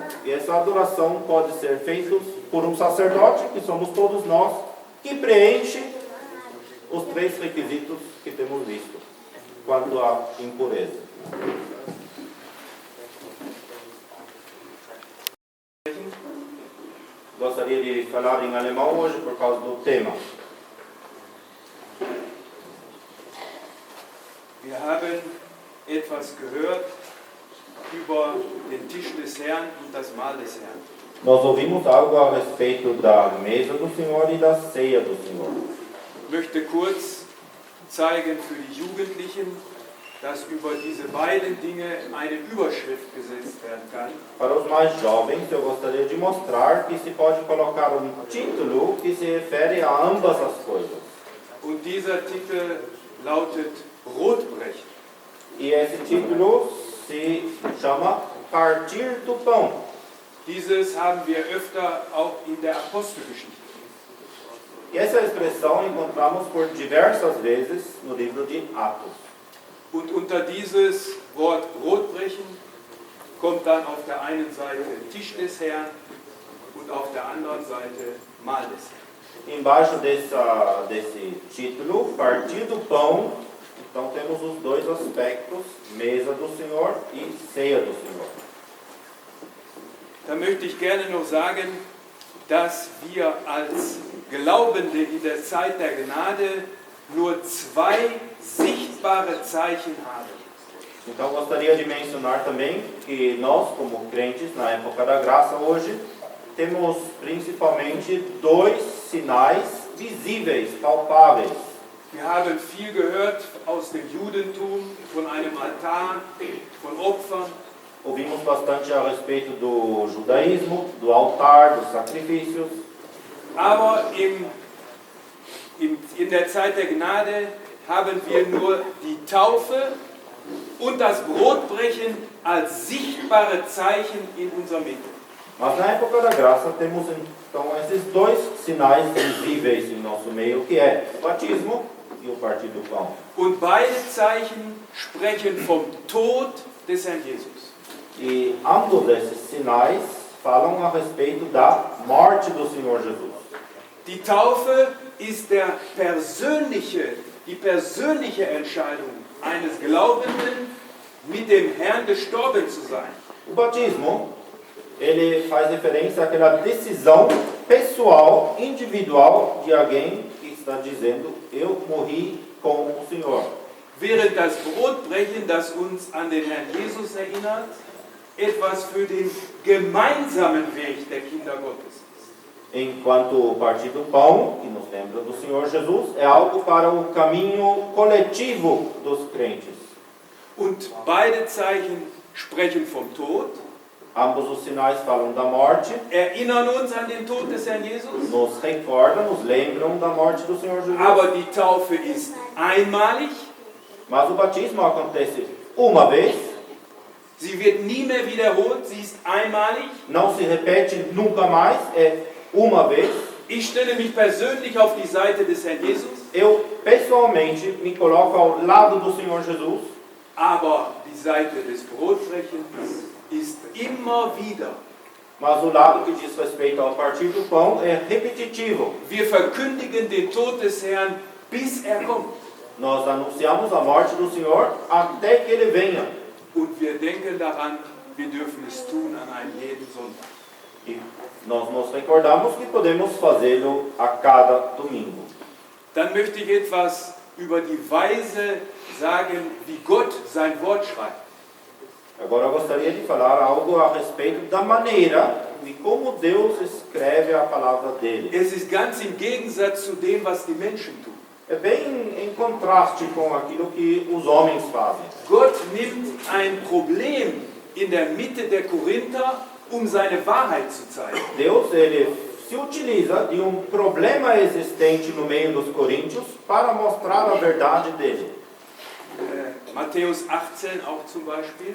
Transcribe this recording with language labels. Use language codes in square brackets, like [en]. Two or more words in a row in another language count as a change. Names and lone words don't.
[pt] E essa adoração pode ser feita por um sacerdote, que somos todos nós, que preenche os 3 requisitos que temos visto quanto à impureza. Gostaria de falar em alemão hoje por causa do tema. [de] Wir haben etwas gehört über den Tisch des Herrn und das Mahl des Herrn. [pt] Nós ouvimos algo a respeito da mesa do Senhor e da ceia do Senhor. [de] Ich möchte kurz zeigen für die Jugendlichen, dass über diese beiden Dinge eine Überschrift gesetzt werden kann. [pt] Para os mais jovens, eu gostaria de mostrar que se pode colocar um título que se refere a ambas as coisas. [de] Und dieser Titel lautet Brotbrechen. [pt] E esse título se chama Partir do Pão. [de] Dieses haben wir öfter auch in der Apostelgeschichte. [pt] E essa expressão encontramos por diversas vezes no livro de Atos. [de] Und unter dieses Wort Brotbrechen kommt dann auf der einen Seite Tisch des Herrn und auf der anderen Seite Mahl des Herrn. [pt] Embaixo desse título, Partir do Pão, então temos os dois aspectos, mesa do Senhor e ceia do Senhor. [de] Da möchte ich gerne noch sagen, dass wir als Glaubende in der Zeit der Gnade nur zwei sichtbare Zeichen haben. [pt] Então gostaria de mencionar também que nós, como crentes na época da graça hoje, temos principalmente dois sinais visíveis, palpáveis. [de] Wir haben viel gehört aus dem Judentum, von einem Altar, von Opfern. [pt] Ouvimos bastante a respeito do judaísmo, do altar, dos sacrifícios. [de] Aber in der Zeit der Gnade haben wir nur die Taufe und das Brotbrechen als sichtbare Zeichen in unserer Mitte. [pt] Mas na época da graça temos então esses dois sinais visíveis em nosso meio, que é o batismo e o partir do pão. [de] Und beide Zeichen sprechen vom Tod des Herrn Jesus. [pt] E ambos esses sinais falam a respeito da morte do Senhor Jesus. [de] Die Taufe ist die persönliche Entscheidung eines Glaubenden, mit dem Herrn gestorben zu sein. [pt] O batismo, ele faz referência àquela decisão pessoal, individual de alguém que está dizendo, eu morri com o Senhor. [de] Während das Brotbrechen, das uns an den Herrn Jesus erinnert, etwas für den gemeinsamen Weg der Kinder Gottes ist. [pt] Enquanto o partir do pão, que nos lembra do Senhor Jesus, é algo para o caminho coletivo dos crentes. [de] Und beide Zeichen sprechen vom Tod, [pt] Ambos os sinais falam da morte, [de] erinnern uns an den Tod des Herrn Jesus, [pt] nos recordam, nos lembram da morte do Senhor Jesus. [de] aber die Taufe ist einmalig, [pt] Mas o batismo acontece uma vez, [de] sie wird nie mehr wiederholt, sie ist einmalig. [pt] não se repete nunca mais, é uma vez. [de] Ich stelle mich persönlich auf die Seite des Herrn Jesus, [pt] Eu, pessoalmente, me coloco ao lado do Senhor Jesus, [de] aber die Seite des Brotbrechens ist immer wieder. [pt] mas o lado que diz respeito ao partir do pão é repetitivo. [de] Wir verkündigen den Tod des Herrn, bis er kommt. [pt] Nós anunciamos a morte do Senhor até que Ele venha. [de] Und wir denken daran, wir dürfen es tun an einem jeden Sonntag. [pt] E nós nos recordamos que podemos fazê-lo a cada domingo. [de] Dann möchte ich etwas über die Weise sagen, wie Gott sein Wort schreibt. [pt] Agora eu gostaria de falar algo a respeito da maneira de como Deus escreve a palavra dele. [de] Es ist ganz im Gegensatz zu dem, was die Menschen tun. [pt] É bem em contraste com aquilo que os homens fazem. [de] Gott nimmt ein Problem in der Mitte der Korinther, um seine Wahrheit zu zeigen. [pt] Deus, ele se utiliza de um problema existente no meio dos coríntios para mostrar a verdade dele. [de] Matthäus 18 auch zum Beispiel.